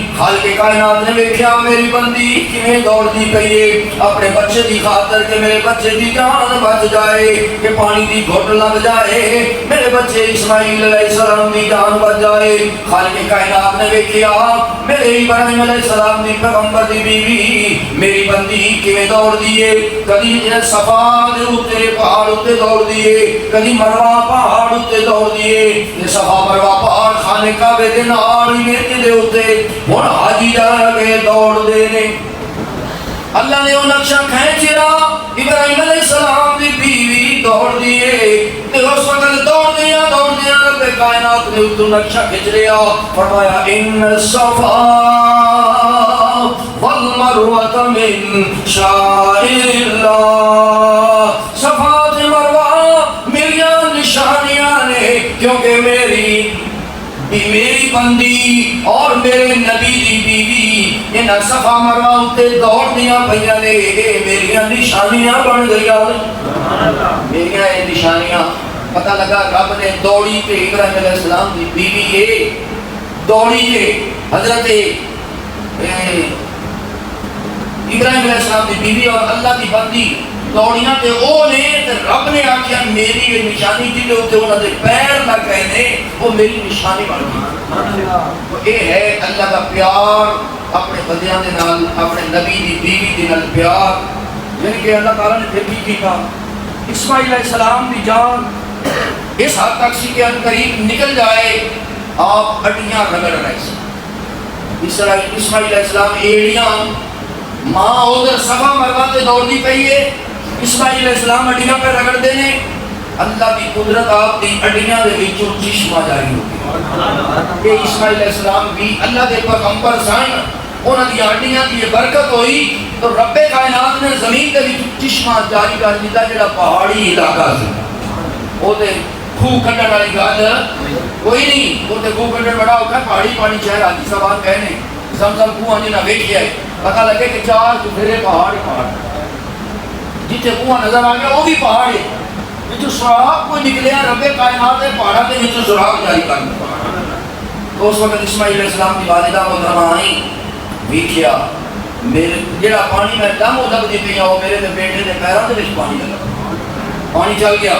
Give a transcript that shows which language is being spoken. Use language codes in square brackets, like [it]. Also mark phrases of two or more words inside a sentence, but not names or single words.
[pa] خالق کائنات نے دیکھا میری بندی کیویں دوڑ دی پئی ہے اپنے بچے دی خاطر کہ میرے بچے دی جان بچ جائے، کہ پانی دی گھٹ لگ جائے، میرے بچے اسماعیل علیہ السلام دی جان بچ جائے. خالق کائنات نے دیکھا میرے ابراہیم علیہ السلام دی پیغمبر دی بیوی میری بندی کیویں دوڑ دیے. کبھی صفا دے اوتے پہاڑ اوتے دوڑ دیے، کبھی مروہ پہاڑ اوتے دوڑ دیے. یہ صفا مروہ پہاڑ خانے کعبے دے نال ہی دے اوتے ہن حاجی جا کے دوڑ دے نے. اللہ نے وہ نقشہ کھینچیا، ابراہیم علیہ السلام دی بیوی دوڑ دیے. اس وقت دوڑ دیا رب کائنات نے اتو نقشہ کھینچ لیا. فرمایا [ar] ان الصفا والمروہ من شعائر اللہ. [pa] صفا تے مروہ میری نشانیاں نے، کیونکہ میری بندی اور میرے نبی دی بیوی انہاں صفا مروہ اتے دوڑ دیاں پئیاں نے. میری نشانیاں بن گئیاں. میری یہ نشانیاں پتہ لگا رب نے دوڑی پہ ابراہیم علیہ السلام دی بیوی ہے دوڑی ہے. حضرت ابراہیم علیہ السلام دی بیوی اور اللہ دی بندی دوڑیاں تے او نے تے رب نے آکھیا میری یہ نشانی جی تے انہاں دے پیر نہ گئے نے وہ میری نشانی بن گئی. [ur] تو یہ ہے اللہ کا پیار اپنے [pa] بندیاں دے نال، اپنے نبی دی بیوی دے نال پیار. یعنی کہ اللہ تعالیٰ نے پھر بھی کیتا اسماعیل علیہ السلام دی جان اس حد تک سی کہ ان قریب نکل جائے آپ اڈیاں رگڑ رہے سے. اسماعیل علیہ السلام ایڑیاں ماں ادھر صفا مروہ تے دوڑ دی پئی ہے، اسماعیل علیہ السلام اڈیاں پہ رگڑ دے نے. [ur] اللہ کی قدرت [pa] آپ دی اڈیاں دے وچوں چشمہ جاری ہو گیا. کہ اسماعیل علیہ السلام بھی اللہ دے پیغمبر سن، انہاں دی اڈیاں دی برکت ہوئی تو رب کائنات نے زمین دے وچ چشمہ جاری کر دتا جڑا پہاڑی علاقہ سی. او تے خوہ کھڈن والی گل کوئی نہیں. او تے خوہ کھڈن بڑا اوکھا، پہاڑی پانی شہر حاجی صاحب کہنے زمزم کنواں جنہاں ویکھیا ہے پتہ لگے کہ 4 چفیرے پہاڑ ہی پہاڑ، جتنے کنواں نظر آ گیا وہ بھی پہاڑ ہے. جو سراغ کوئی نکلیا رب کائنات کے پہاڑوں کے وچوں سراغ جاری کر دیا. تو اس وقت اسماعیل علیہ السلام کی والدہ محترمہ آئی ویکھیا میرے جڑا پانی میں دم لگتی پئی وہ میرے تے بیٹے کے پیروں کے وچ پانی لگا, پانی چل گیا.